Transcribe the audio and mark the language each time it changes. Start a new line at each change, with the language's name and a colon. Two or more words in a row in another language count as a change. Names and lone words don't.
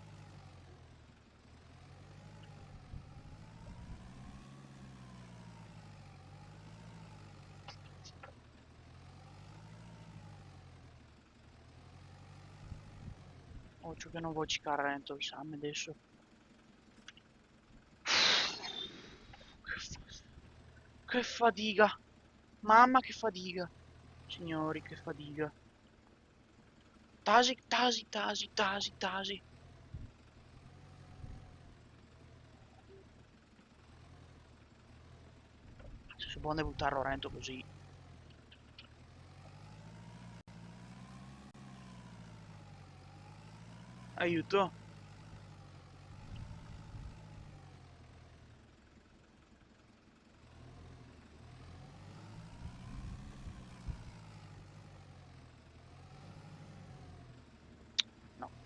Italian: Occhio che non vuoi giocare dentro il Sam adesso. Che fatica. Mamma che fatica. Signori, che fatica.
Venetian: Tasi, tasi, tasi, tasi, tasi.
Italian: Se si può buttare Lorenzo così. Aiuto. No.